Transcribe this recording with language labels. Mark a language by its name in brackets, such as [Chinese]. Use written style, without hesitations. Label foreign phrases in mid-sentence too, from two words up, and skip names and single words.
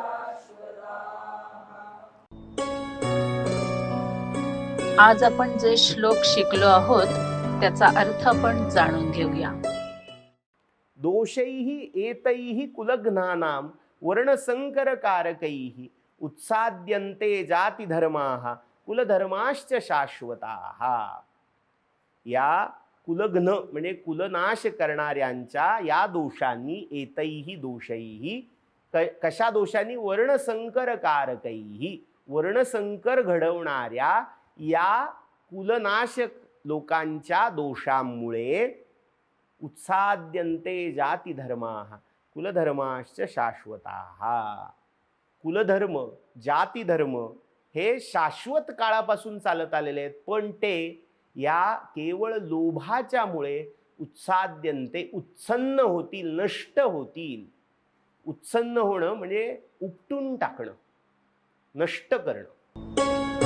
[Marathi] आज आपण जे श्लोक शिकलो आहोत त्याचा अर्थ आपण जाणून घेऊया. [Sanskrit] दोषैः एतैः कुलघ्नानां वर्णसंकरकारकैः उत्साद्यन्ते जातिधर्माः कुलधर्माश्च शाश्वताः. [Marathi] या कुलघ्न म्हणजे कुलनाश करणाऱ्यांच्या या दोषांनी [Sanskrit] एतैः दोषैः [Marathi] कशा दोषांनी वर्णसंकरकारकैः वर्णसंकर घडवणाऱ्या या कुलनाशक लोकांच्या दोषांमुळे [Sanskrit] उत्साद्यन्ते जातिधर्माः कुलधर्माश्च शाश्वताः. [Marathi] कुलधर्म जातिधर्म हे शाश्वत काळापासून चालत आलेले आहेत, पण ते या केवळ लोभाच्यामुळे उत्साद्यन्ते उत्सन्न होतील, नष्ट होतील. उत्सन्न होणं म्हणजे उपटून टाकणं, नष्ट करणं.